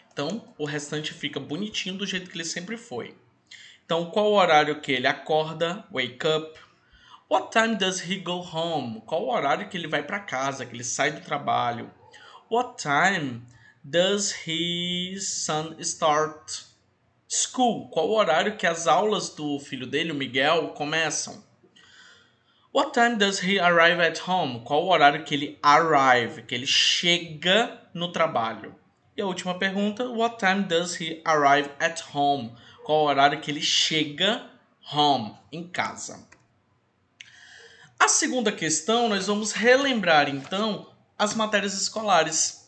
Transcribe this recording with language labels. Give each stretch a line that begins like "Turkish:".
Portuguese: Então, o restante fica bonitinho do jeito que ele sempre foi. Então, qual o horário que ele acorda?
English: Wake up. What time does he go home?
Portuguese: Qual o horário que ele vai para casa, que ele sai do trabalho?
English: What time does his son start school?
Portuguese: Qual o horário que as aulas do filho dele, o Miguel, começam?
English: What time does he arrive at home?
Portuguese: Qual o horário que ele arrive, que ele chega no trabalho? E a última pergunta,
English: what time does he arrive at home?
Portuguese: Qual o horário que ele chega home, em casa? A segunda questão, nós vamos relembrar então as matérias escolares.